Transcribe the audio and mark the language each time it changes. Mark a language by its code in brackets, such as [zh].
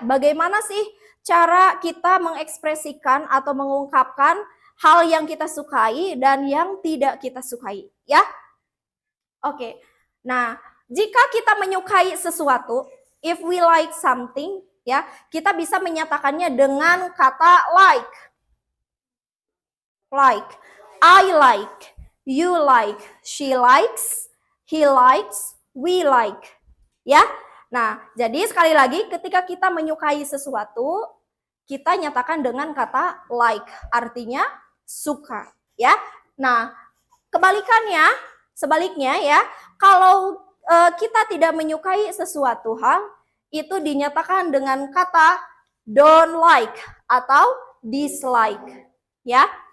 [id] Bagaimana sih cara kita mengekspresikan atau mengungkapkan hal yang kita sukai dan yang tidak kita sukai ya. Oke. Nah, jika kita menyukai sesuatu, [en] if we like something [id] ya, kita bisa menyatakannya dengan kata like. [en] Like, I like, you like, she likes, he likes, we like. [id] Ya. Nah, jadi sekali lagi ketika kita menyukai sesuatu, kita nyatakan dengan kata like, artinya suka, ya. Nah, sebaliknya ya, kalau kita tidak menyukai sesuatu hal, itu dinyatakan dengan kata don't like atau dislike, ya.